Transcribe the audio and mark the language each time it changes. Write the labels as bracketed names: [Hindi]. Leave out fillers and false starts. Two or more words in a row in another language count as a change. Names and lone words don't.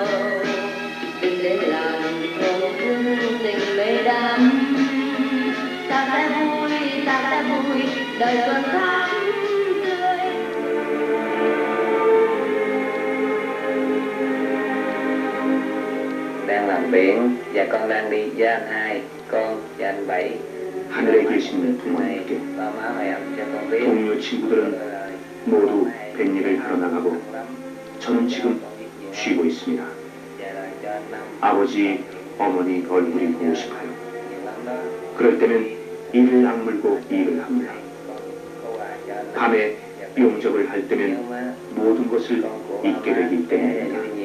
[Vietnamese] Đừng để lòng thầm thương tình mê đắm, ta sẽ vui đời xuân thắm tươi. Đang làm biển và con đang đi với anh hai, con và anh bảy. [Korean] 하늘에 계시는 [Vietnamese] Mày [Korean] 부모님께 [Vietnamese] ba má mày ăn cho con biết. [Korean] 동료 친구들은 모두 뱃일을 하러 나가고 저는 지금 쉬고 있습니다. 아버지, 어머니 얼굴이 보고 싶어요. 그럴 때는 이를 악물고 일을 합니다. 밤에 용접을 할 때면 모든 것을 잊게 되기 때문입니다.